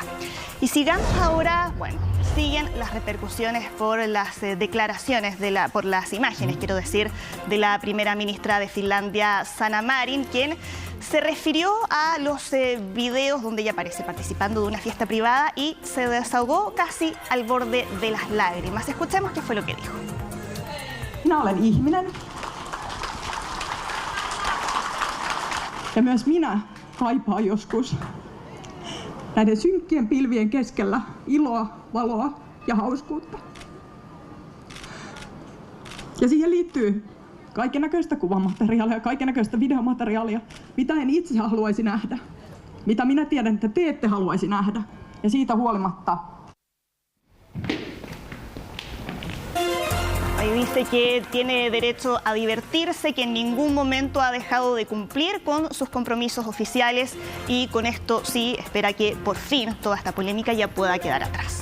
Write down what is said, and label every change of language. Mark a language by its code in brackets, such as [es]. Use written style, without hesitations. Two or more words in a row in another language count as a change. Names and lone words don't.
[es] Y sigamos ahora, siguen las repercusiones por las declaraciones, por las imágenes, quiero decir, de la primera ministra de Finlandia, Sanna Marin, quien se refirió a los videos donde ella aparece participando de una fiesta privada y se desahogó casi al borde de las lágrimas. Escuchemos qué fue lo que dijo. [fi] Minä olen ihminen. Ja myös minä kaipaan joskus näiden synkkien pilvien keskellä iloa, valoa ja hauskuutta. Ja siihen liittyy kaikennäköistä kuvamateriaalia, kaikennäköistä videomateriaalia, mitä en itse haluaisi nähdä, mitä minä tiedän, että te ette haluaisi nähdä. Ja siitä huolimatta [es] Ahí dice que tiene derecho a divertirse, que en ningún momento ha dejado de cumplir con sus compromisos oficiales, y con esto sí espera que por fin toda esta polémica ya pueda quedar atrás.